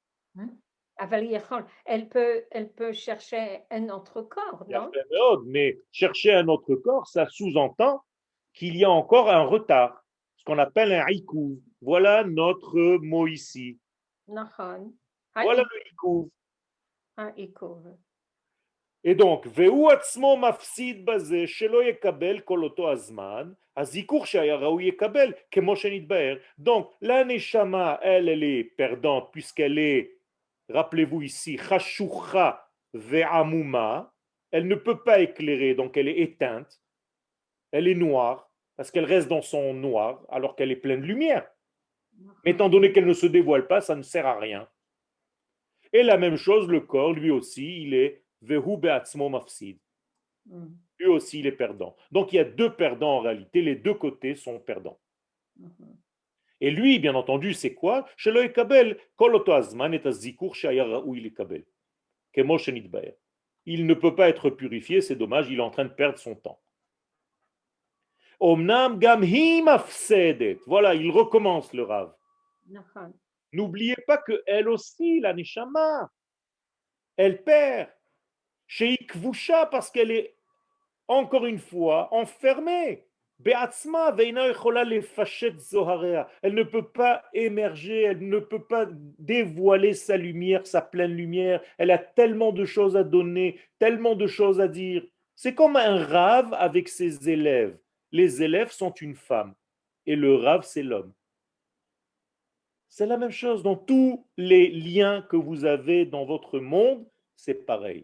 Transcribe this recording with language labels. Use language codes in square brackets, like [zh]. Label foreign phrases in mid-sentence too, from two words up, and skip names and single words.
[fr] Elle peut chercher un autre corps, non? Mais chercher un autre corps, ça sous-entend qu'il y a encore un retard, ce qu'on appelle un haïkou. Voilà notre mot ici. Nachon. Voilà le haïkou. Haïkou. Et donc, [he] והוא עצמו מפסיד בזה שלא יקבל כל אותו הזמן, הזיכוך שהיה ראוי יקבל, כמו שנתבהר. [fr] Donc, la neshama, elle est perdante, puisqu'elle est, rappelez-vous ici, [he] חשוכה ועמומה, [fr] elle ne peut pas éclairer, donc elle est éteinte, elle est noire, parce qu'elle reste dans son noir, alors qu'elle est pleine de lumière. Mais étant donné qu'elle ne se dévoile pas, ça ne sert à rien. Et la même chose, le corps, lui aussi, il est [he] והוא בעצמו מפסיד. [fr] Lui aussi, il est perdant. Donc, il y a deux perdants en réalité. Les deux côtés sont perdants. Et lui, bien entendu, c'est quoi? [he] שלא יקבל כל אותו הזמן את הזיכוך שהיה ראוי לקבל. כמו שנתבאר. [fr] Il ne peut pas être purifié, c'est dommage, il est en train de perdre son temps. [he] אמנם גם היא מפסדת. [fr] Voilà, il recommence le Rav. N'oubliez pas que elle aussi, la neshama, elle perd. Chez Ikvusha, parce qu'elle est encore une fois enfermée. [he] בעצמה ואינה יכולה להפשיט זהרה. [fr] Elle ne peut pas émerger, elle ne peut pas dévoiler sa lumière, sa pleine lumière. Elle a tellement de choses à donner, tellement de choses à dire. C'est comme un rave avec ses élèves. Les élèves sont une femme et le rave, c'est l'homme. C'est la même chose dans tous les liens que vous avez dans votre monde, c'est pareil.